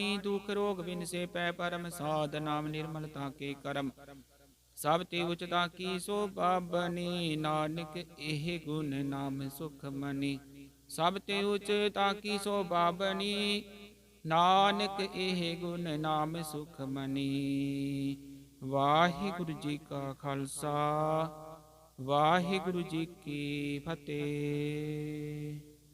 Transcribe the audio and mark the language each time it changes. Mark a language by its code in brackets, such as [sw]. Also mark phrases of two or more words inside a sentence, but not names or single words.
[hi] दुख रोग बिन से पै परम साध नाम निर्मलता के करम। सब ते उचता की शोभा बनी नानक एह गुण नाम सुख मनी। सब ते उचता की शोभा बनी नानक एह गुण नाम सुख मनी। वाहिगुरु जी का खालसा वाहिगुरु जी की फतेह।